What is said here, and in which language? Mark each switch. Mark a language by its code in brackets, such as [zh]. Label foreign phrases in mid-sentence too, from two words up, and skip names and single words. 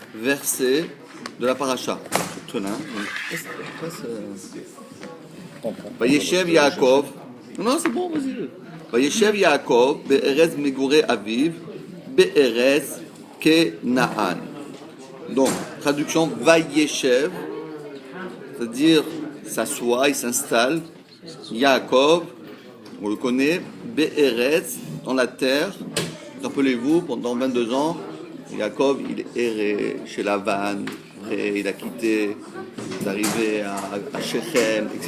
[fr] versets de la paracha. [he] וישב יעקב. [fr] Non, c'est bon, vas-y. [he] וישב יעקב בארץ מגורי אביו בארץ כנען. [fr] Donc, traduction Vayeshev, c'est-à-dire s'assoit, il s'installe. Yaakov, on le connaît, be'eretz, dans la terre. Rappelez-vous, pendant 22 ans, Yaakov, il errait chez Lavan, après il a quitté, il est arrivé à Shechem, etc.